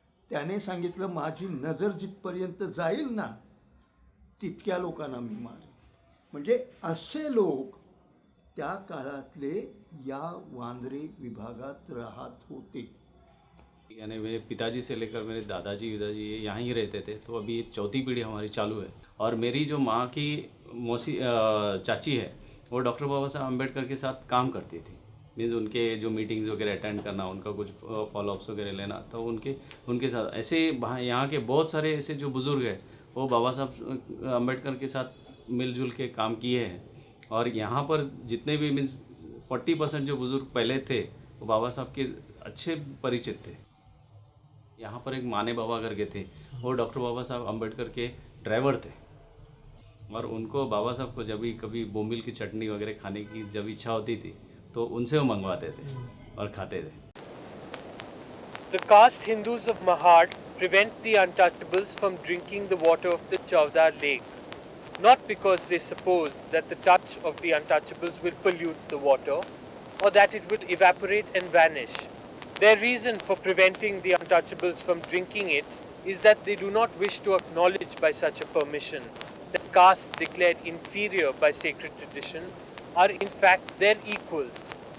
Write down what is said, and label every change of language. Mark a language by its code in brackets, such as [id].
[mr] त्याने सांगितलं, माझी नजर जिथपर्यंत जाईल ना तितक्या लोकांना मी मारेन. म्हणजे असे लोक त्या काळातले या वांद्रे विभागात राहत होते. [hi] यानी मेरे पिताजी से लेकर मेरे दादाजी विदाजी ये यहाँ ही रहते थे. तो अभी चौथी पीढ़ी हमारी चालू है. और मेरी जो माँ की मौसी चाची है वो डॉक्टर बाबा साहब अम्बेडकर के साथ काम करती थी. मीन्स उनके जो मीटिंग्स वगैरह अटेंड करना, उनका कुछ फॉलोअप्स वगैरह लेना, तो उनके साथ ऐसे यहाँ के बहुत सारे ऐसे जो बुज़ुर्ग हैं वो बाबा साहब अम्बेडकर के साथ मिलजुल के काम किए हैं. और यहाँ पर जितने भी मीन्स 40% जो बुज़ुर्ग पहले थे वो बाबा साहब के अच्छे परिचित थे. यहाँ पर एक माने बाबा करके थे, वो डॉक्टर बाबा साहब अम्बेडकर के ड्राइवर थे. और उनको बाबा साहब को जब भी कभी बोम्बिल की चटनी वगैरह खाने की जब इच्छा होती थी तो उनसे वो मंगवाते थे और खाते थे. [en] The caste Hindus of Mahad prevent the untouchables from drinking the water of the Chowdar lake, not because they suppose that the touch of the untouchables will pollute the water or that it will evaporate and vanish. Their reason for preventing the untouchables from drinking it is that they do not wish to acknowledge by such a permission that castes declared inferior by sacred tradition are in fact their equals.